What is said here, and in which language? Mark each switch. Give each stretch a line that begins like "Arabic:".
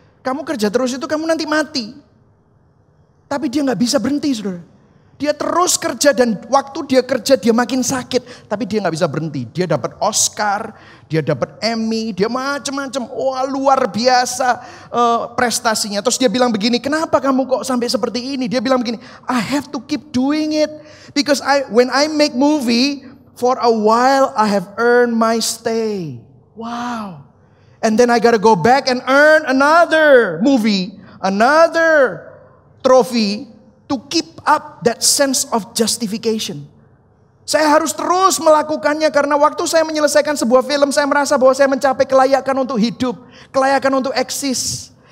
Indonesian: Kamu kerja terus itu kamu nanti mati. Tapi dia gak bisa berhenti, saudara. Dia terus kerja dan waktu dia kerja dia makin sakit. Tapi dia gak bisa berhenti. Dia dapat Oscar, dia dapat Emmy, dia macam-macam. Wah, luar biasa prestasinya. Terus dia bilang begini, kenapa kamu kok sampai seperti ini? Dia bilang begini,
English: I have to keep doing it. Because when I make movie, for a while I have earned my stay. Wow. And then I gotta go back and earn another movie, another trophy to keep up that sense of justification.
Indonesian: Saya harus terus melakukannya karena waktu saya menyelesaikan sebuah film, saya merasa bahwa saya mencapai kelayakan untuk hidup, kelayakan untuk eksis.